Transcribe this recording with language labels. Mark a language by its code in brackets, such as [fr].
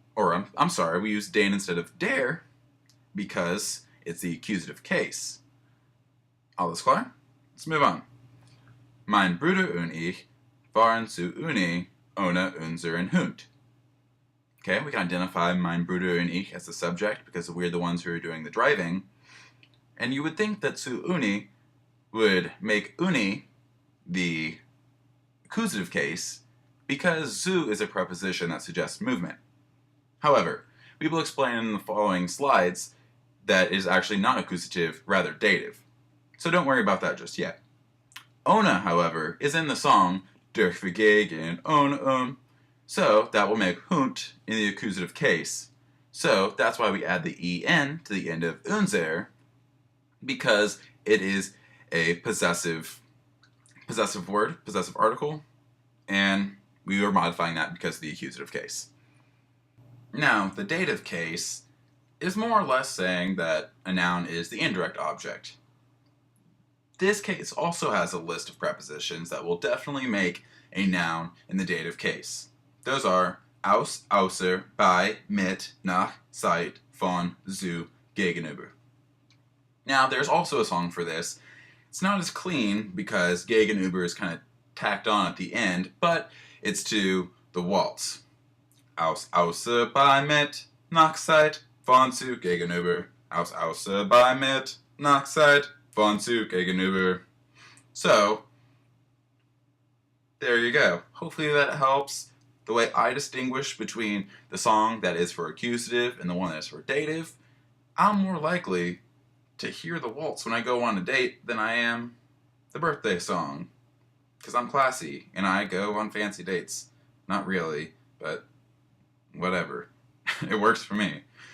[en] Or, I'm sorry, we use den instead of der because it's the accusative case. [de] Alles klar? [en] Let's move on. [de] Mein Bruder und ich fahren zur Uni ohne unseren Hund. [en] Okay, we can identify [de] mein Bruder und ich [en] as the subject because we're the ones who are doing the driving. And you would think that [de] zu Uni [en] would make Uni the accusative case because zu is a preposition that suggests movement. However, we will explain in the following slides that it is actually not accusative, rather dative. So don't worry about that just yet. Ohne, however, is in the song [de] Durch wir gegen ohne [en] so that will make Hund in the accusative case. So that's why we add the en to the end of unser, because it is a possessive word, possessive article, and We are modifying that because of the accusative case. Now, the dative case is more or less saying that a noun is the indirect object. This case also has a list of prepositions that will definitely make a noun in the dative case. Those are [de] aus, außer, bei, mit, nach, seit, von, zu, gegenüber. [en] Now, there's also a song for this. It's not as clean because gegenüber is kind of tacked on at the end, but it's to the waltz. [de] Aus, außer, bei, mit, nach, seit, von, zu, gegenüber. Aus, außer, bei, mit, nach, seit, von, zu, gegenüber. [en] So, there you go. Hopefully that helps. The way I distinguish between the song that is for accusative and the one that is for dative, I'm more likely to hear the waltz when I go on a date than I am the birthday song. Because I'm classy and I go on fancy dates. Not really, but whatever. It works for me.